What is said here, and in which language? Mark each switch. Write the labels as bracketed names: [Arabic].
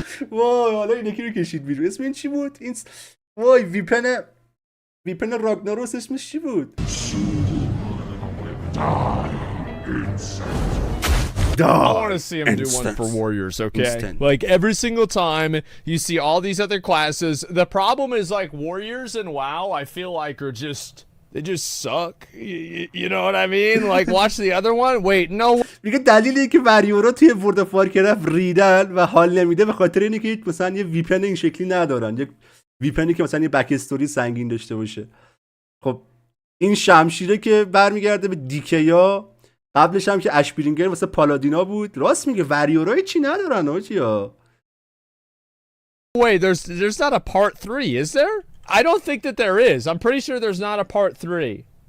[Persian] وای حالا این یکی رو کشید بیرون. اسم این چی بود؟ این وای ویپن راگناروس اسمش چی بود؟ [English] I want to see him do one for warriors, okay? Like every single time you see all these other classes, the problem is like warriors and WoW, I feel like are they just suck. You know what I mean? Like watch the other one. Wait, no. [Persian] میگه دلیلی که وریورا توی ورد آف وارکرافت ریدن و حال نمیده به خاطر اینه که مثلا یه ویپن این شکلی ندارن. یک ویپنی که مثلا یه بک استوری سنگین داشته باشه. خب این شمشیره که برمیگرده به دیکیا. قبلش هم که اشپرینگر واسه پالادینا بود. راست میگه وریورای چی ندارن آجیا. [English] Wait, there's not a part 3, is there? I don't think that there is. I'm pretty sure there's not a part 3.